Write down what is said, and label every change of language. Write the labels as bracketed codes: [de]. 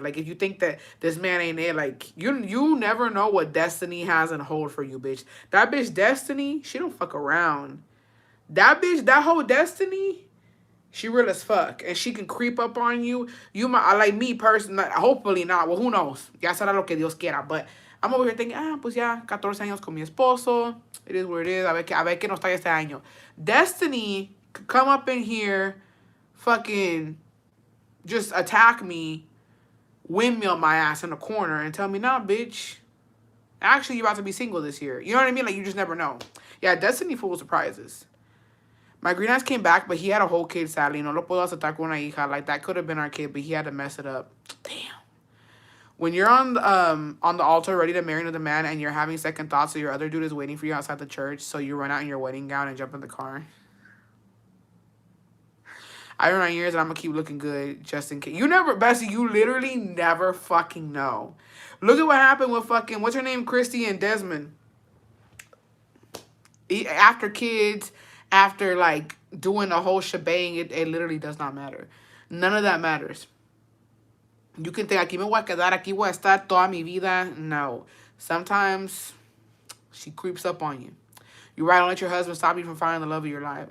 [en] Like, if you think that this man ain't it, like, you never know what destiny has in hold for you, bitch. That bitch Destiny, she don't fuck around. That bitch, that whole Destiny, she real as fuck. And she can creep up on you. You might, like me personally, hopefully not. Well, who knows? [es] Ya será lo que Dios quiera. [en] But I'm over here thinking, [es] pues ya, 14 años con mi esposo. [en] It is what it is. [es] A ver que nos trae este año. [en] Destiny could come up in here, fucking just attack me, windmill my ass in the corner, and tell me, nah, bitch, actually, you're about to be single this year. You know what I mean? Like, you just never know. Yeah, Destiny full of surprises. My green ass came back, but he had a whole kid, sadly. [es] No lo puedo aceptar con una hija. [en] Like, that could have been our kid, but he had to mess it up. Damn. When you're on the altar ready to marry another man and you're having second thoughts, so your other dude is waiting for you outside the church, so you run out in your wedding gown and jump in the car. I run 9 years and I'm going to keep looking good just in case. You never, Bessie, you literally never fucking know. Look at what happened with fucking, what's her name, Christy and Desmond. After kids, after, like, doing the whole shebang, it literally does not matter. None of that matters. You can think, [es] aquí me voy a quedar, aquí voy a estar toda mi vida. [en] No. Sometimes she creeps up on you. You're right, don't let your husband stop you from finding the love of your life.